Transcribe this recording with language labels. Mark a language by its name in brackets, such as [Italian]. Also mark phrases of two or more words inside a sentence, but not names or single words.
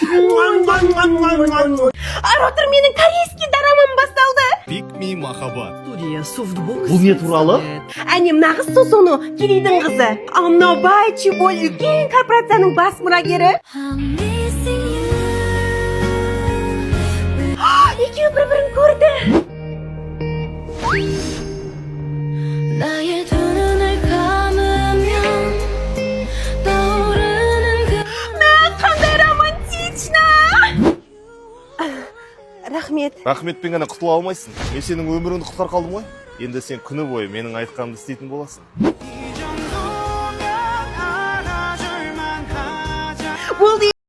[Kazakh] Ар отыр, менің корейский дорамам басталды. Pick me махаббат. Студия Softbox. Бұл не туралы? Әне мынағы Сусону, Керейдің қызы. Ал мынау бай Чеболь үлкен корпорацияның бас мұрагері. Екеуі бір-бірін көрді. [Korean] 나의 두 눈을 감으면 떠오르는 그 [Kazakh] Қандай романтична! Рахмет. Рахметпен ғана құтыла алмайсың. Мен сенің өміріңді құтқар қалдым ғой. Енді сен күні бойы менің айтқанымды істейтін боласың. Болды.